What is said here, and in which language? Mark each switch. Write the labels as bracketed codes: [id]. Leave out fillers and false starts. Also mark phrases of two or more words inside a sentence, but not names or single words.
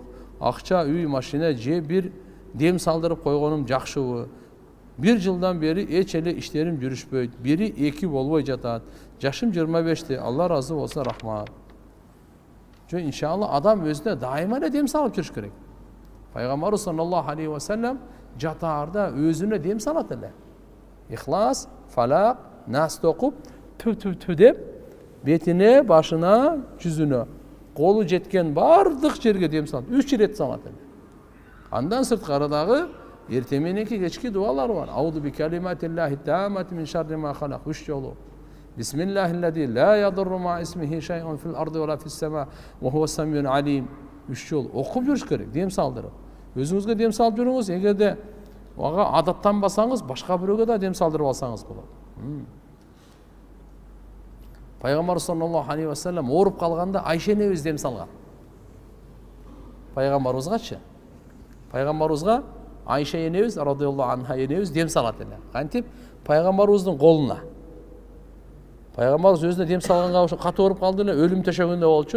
[ky] Акча, үй, машина же бир дем салдырып койгонум жакшыбы? Bir жылдан бери эч эле иштерим жүрүшпөйт. Бири 2 болбой жатат. Жашым 25-те. Алла разы болсун, рахмат. Жо иншалла адам өзүнө дайыма эле дем салып жүрүш керек. Пайгамбарыбыз [ar] صلى الله عليه وسلم [ky] жатаарда өзүнө дем салат эле. Ихлас, Фалак, Нас окуп, ту деп бетине, башына, жүзүнө, колу жеткен бардык жерге дем салат. 3 ирет салат эле. Андан сырткарыдагы эртең мененки кечки дуалар бар. [ar] أعوذ بكلمات الله التامات من شر ما خلق. 3 жолу. بسم الله الذي لا يضر مع اسمه شيء في الأرض ولا في السماء وهو السميع العليم. [ky] 3 жол окуп жүрүш керек, дем салдырып. Өзүңүзгө дем салып жүрүңүз. Эгерде ага адаттанбасаңыз, башка бирөөгө да дем салдырып алсаңыз болот. Пайгамбар [ar] صلى الله عليه وسلم [ky] ооруп калганда Айша энебиз дем салган. Пайгамбарыбызгачы. Пайгамбарыбызга Айша энебиз [ar] رضي الله عنها [ky] энебиз дем салат эле. Кантип? Пайгамбарыбыздын колуна. Пайгамбарыбыз өзүнө дем салганга ошо катуу ооруп калды эле, өлүм төшөгүндө болчу.